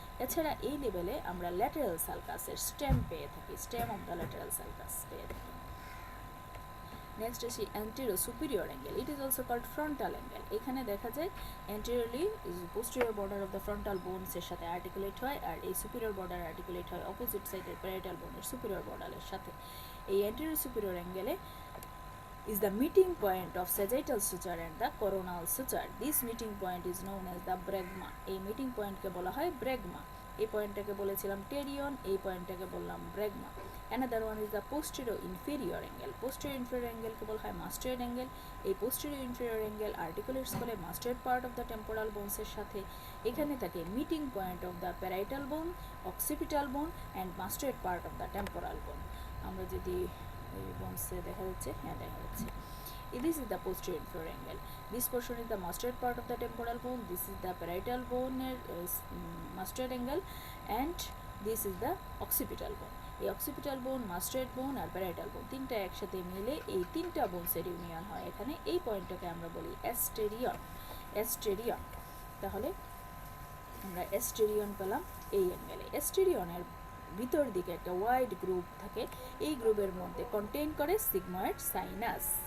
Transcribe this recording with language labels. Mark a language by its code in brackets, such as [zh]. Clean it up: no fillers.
[bn] এছাড়া এই লেভেলে আমরা ল্যাটারাল সালকাসের স্টেম পেয়ে থাকি, stem of the lateral sulcus পেয়ে থাকি। [en] Next আসি anterior superior angle, it is also called frontal angle. [bn] এখানে দেখা যায় anteriorly posterior border of the frontal বোনসের সাথে আর্টিকুলেট হয়, আর এই সুপিরিয়র বর্ডার আর্টিকুলেট হয় অপোজিট সাইডের প্যারাইটাল বোনের সুপিরিয়র বর্ডারের সাথে। এই অ্যান্টেরিয়র সুপিরিয়র অ্যাঙ্গেলে [en] is the meeting point of sagittal suture and the coronal suture. This meeting point is known as the bregma. [bn] এই মিটিং পয়েন্টকে বলা হয় ব্রেগমা। এই পয়েন্টটাকে বলেছিলাম টেরিয়ন, এই পয়েন্টটাকে বললাম ব্রেগমা। [en] Another one is the posterior inferior angle. Posterior inferior angle [bn] কে বলা হয় মাস্টার্ড অ্যাঙ্গেল। [en] এই posterior inferior angle articulates করে mastoid part of the temporal বোনসের সাথে। এখানে থাকে meeting point of the parietal bone, occipital bone and mastoid part of the temporal bone. [bn] আমরা যদি এই বোনসে দেখা যাচ্ছে, হ্যাঁ দেখা যাচ্ছে। [en] This is the posterior inferior angle. This portion is the mustard part of the temporal bone. This is the parietal bone mustard angle, and this is the occipital bone. [bn] এই occipital bone, mustard bone আর parietal bone তিনটা একসাথে মিলে এই তিনটা বোনসের union হয় এখানে। এই পয়েন্টটাকে আমরা বলি অ্যাস্টেরিয়ন। অ্যাস্টেরিয়ন, তাহলে আমরা অ্যাস্টেরিয়ন পেলাম এই অ্যাঙ্গেলে। অ্যাস্টেরিয়নের ভিতর দিকে একটা ওয়াইড গ্রুপ থাকে, এই গ্রুপের মধ্যে কন্টেইন করে সিগময়েড সাইনাস।